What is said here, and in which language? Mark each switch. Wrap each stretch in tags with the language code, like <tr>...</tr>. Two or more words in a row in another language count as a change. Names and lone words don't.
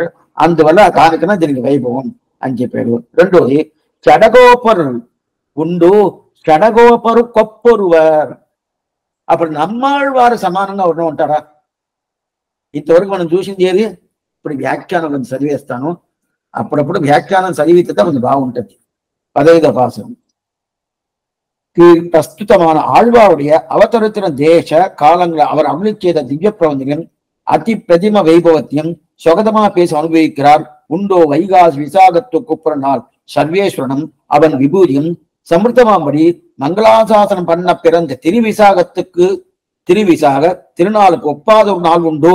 <te>అందువల్ల దానికన్నా దీనికి వైభవం అని చెప్పాడు. రెండోది చెడగోపరు ఉండు చెడగోపరు కొప్పరువారు. అప్పుడు నమ్మాళ్వారు సమానంగా ఉంటారా? ఇంతవరకు మనం చూసింది ఏది? ఇప్పుడు వ్యాఖ్యానం కొంచెం చదివేస్తాను. అప్పుడప్పుడు వ్యాఖ్యానం చదివితే కొంచెం బాగుంటుంది. 15వ పాసురం.</te> <ta>பிரஸ்துதமான ஆழ்வாருடைய அவதரித்தின தேச காலங்களை அவர் அருளிச் செய்த திவ்ய பிரபந்தங்கள் அதி பிரதிம வைபவத்தையும் சொகதமா பேச அனுபவிக்கிறார். உண்டோ வைகாசி விசாகத்துக்கு நாள் சர்வேஸ்வரனும் அவன் விபூதியும் சமிருத்தமாம்படி மங்களாசாசனம் பண்ண பிறந்த திருவிசாக திருநாளுக்கு ஒப்பாத ஒரு நாள் உண்டோ?</ta>